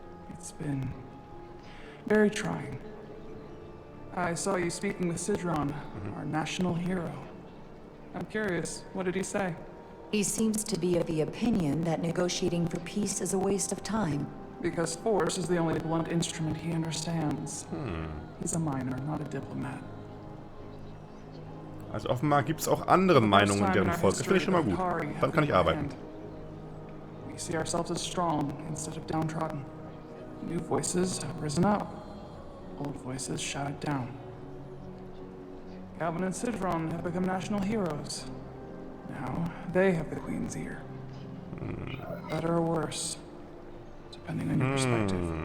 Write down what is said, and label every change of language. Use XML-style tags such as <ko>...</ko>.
<en>It's been very trying. I saw you speaking with Sidron, our national hero. I'm curious, what did he say? He seems to be of the opinion that negotiating for peace is a waste of time. Because force is the only blunt instrument he understands. He's a miner, not a diplomat.</en> <de>Also offenbar gibt es auch andere Meinungen in deren Volk. Das finde ich schon mal gut. Dann kann ich arbeiten.</de> <en>We see ourselves as strong instead of downtrodden. New voices have risen up. Old voices shouted down. Galvin and Sidron have become national heroes. Now they have the Queen's ear. Better or worse, depending on your perspective.</en>